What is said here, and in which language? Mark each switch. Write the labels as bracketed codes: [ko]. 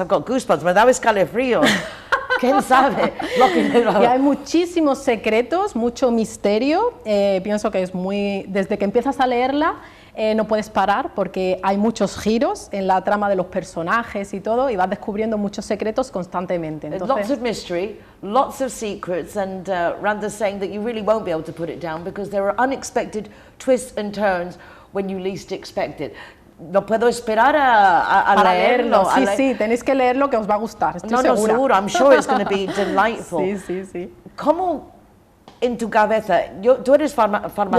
[en] I've got goosebumps, [es] me da escalofrío. ¿Quién sabe? Y hay muchísimos secretos, mucho misterio. Pienso que es desde que empiezas a leerla, no puedes parar porque hay muchos giros en la trama de los personajes y todo, y vas descubriendo muchos secretos constantemente. Entonces, [en] lots of mystery, lots of secrets, and Randa's saying that you really won't be able to put it down because there are unexpected twists and turns when you least expect it. [es] No puedo esperar a leerlo. Sí, tenéis que leerlo, que os va a gustar, estoy segura. No, seguro, [en] I'm sure it's going to be delightful. [es] Sí. ¿Cómo en tu cabeza, tú eres farmacéutica?